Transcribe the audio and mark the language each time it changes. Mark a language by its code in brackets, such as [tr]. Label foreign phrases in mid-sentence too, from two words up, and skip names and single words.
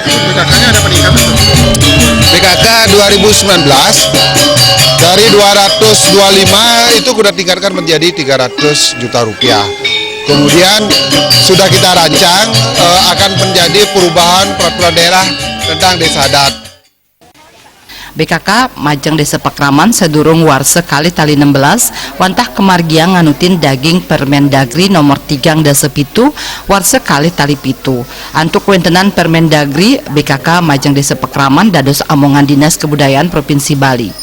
[id] BKK-nya ada peningkatan? BKK 2019 dari 225 itu sudah tingkatkan menjadi 300 juta rupiah. Kemudian sudah kita rancang akan menjadi perubahan peraturan daerah tentang desa adat. [ban] BKK majeng Desa Pekraman sedurung warsa kali tali 16 wantah kemargiang nganutin daging Permendagri nomor 3 dasa pitu warsa kali tali pitu. Antuk wentenan Permendagri BKK majeng Desa Pekraman dados amongan Dinas Kebudayaan Provinsi Bali.